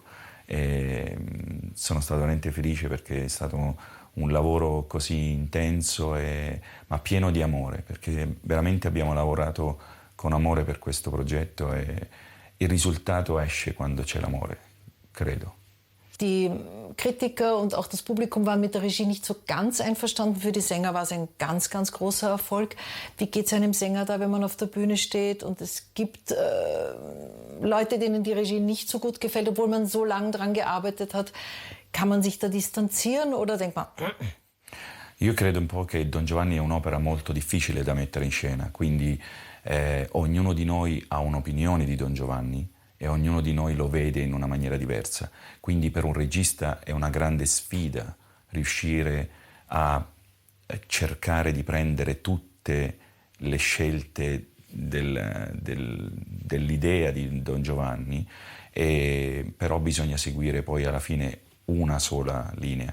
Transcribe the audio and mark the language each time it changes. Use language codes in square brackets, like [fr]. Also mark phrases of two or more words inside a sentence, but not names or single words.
[it] E sono stato veramente felice perché è stato un lavoro così intenso ma pieno di amore, perché veramente abbiamo lavorato con amore per questo progetto e il risultato esce quando c'è l'amore, credo. [de] Die Kritiker und auch das Publikum waren mit der Regie nicht so ganz einverstanden. Für die Sänger war es ein ganz, ganz großer Erfolg. Wie geht es einem Sänger da, wenn man auf der Bühne steht und es gibt Leute, denen die Regie nicht so gut gefällt, obwohl man so lange daran gearbeitet hat? Kann man sich da distanzieren oder denkt man... [it] Io credo un po' che Don Giovanni è un'opera molto difficile da mettere in scena, quindi ognuno di noi ha un'opinione di Don Giovanni e ognuno di noi lo vede in una maniera diversa. Quindi per un regista è una grande sfida riuscire a cercare di prendere tutte le scelte dell'idea di Don Giovanni, però bisogna seguire poi alla fine una sola linea.